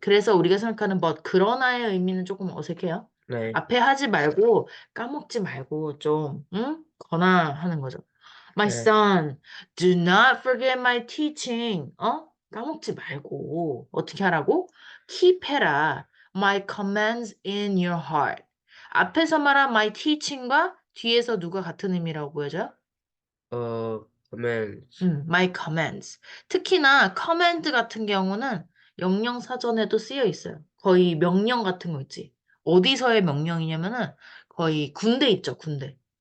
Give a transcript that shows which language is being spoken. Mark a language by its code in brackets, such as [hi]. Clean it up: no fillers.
[ko] 그래서 우리가 생각하는 but 그러나의 의미는 조금 어색해요. 네. 앞에 하지 말고 까먹지 말고 좀 응? 거나 하는 거죠. My 네. [en] son, do not forget my teaching. [ko] 까먹지 말고 어떻게 하라고? Keep 해라. [en] My commands in your heart. [ko] 앞에서 말한 my teaching과 뒤에서 누가 같은 의미라고 보여져요? [en] commands. my commands. [ko] 특히나 command 같은 경우는 영영 사전에도 쓰여 있어요. 거의 명령 같은 거 있지. 어디서의 명령이냐면은 거의 군대 있죠, 군대.